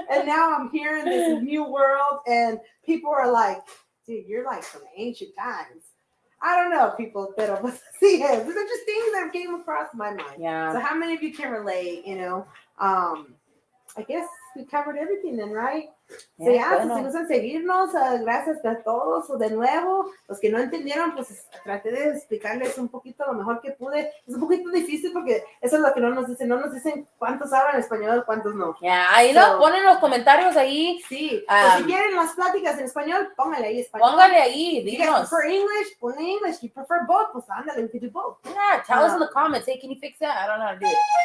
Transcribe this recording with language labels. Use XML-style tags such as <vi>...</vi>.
<en>And now I'm here in this new world and people are like, dude, you're like from ancient times. I don't know, people that will see it. These are just things that came across my mind. Yeah. So how many of you can relate, you know? I guess we covered everything then, right?</en> <es>So ya, si gustan seguirnos, gracias a todos de nuevo. Los que no entendieron, pues traté de explicarles un poquito lo mejor que pude. Es un poquito difícil porque eso es lo que no nos dicen cuántos hablan español, cuántos no. Ya, ahí lo ponen los comentarios ahí. Sí, pues si quieren las pláticas en español, póngale ahí español. Póngale ahí, díganos.</es> <en>You guys prefer English?</en> <es>Ponle</es> <en>English. You prefer both?</en> <es>Pues ándale,</es> <en>we can do both. Yeah, tell us in the comments. Hey, can you fix that? I don't know how to do it.</en>